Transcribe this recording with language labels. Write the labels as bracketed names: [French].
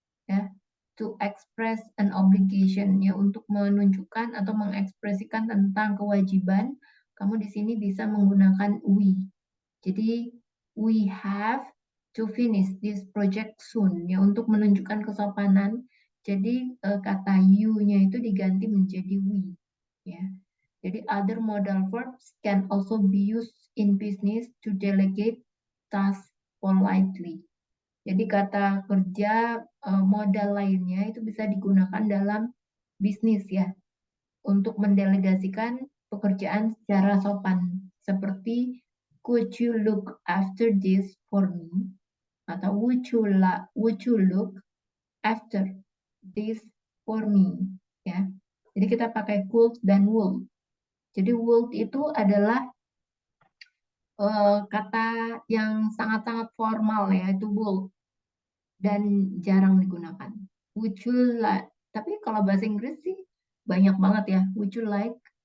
[Indonesian] Ya, [English] to express an obligation [Indonesian] ya, untuk menunjukkan atau mengekspresikan tentang kewajiban, kamu di sini bisa menggunakan we. [English] Jadi we have to finish this project soon ya, [Indonesian] untuk menunjukkan kesopanan. Jadi kata you-nya itu diganti menjadi we ya. [English] Jadi other modal verbs can also be used in business to delegate tasks politely. [Indonesian] Jadi kata kerja modal lainnya itu bisa digunakan dalam bisnis ya, untuk mendelegasikan pekerjaan secara sopan. [English] Seperti could you look after this for me? Atau would you look after this for me? [Indonesian] Ya. Jadi kita pakai could dan would. Jadi would itu adalah kata yang sangat-sangat formal ya, itu would, dan jarang digunakan. [English] Would you like? [Indonesian] Tapi kalau bahasa Inggris sih banyak banget ya. [English] Would you like?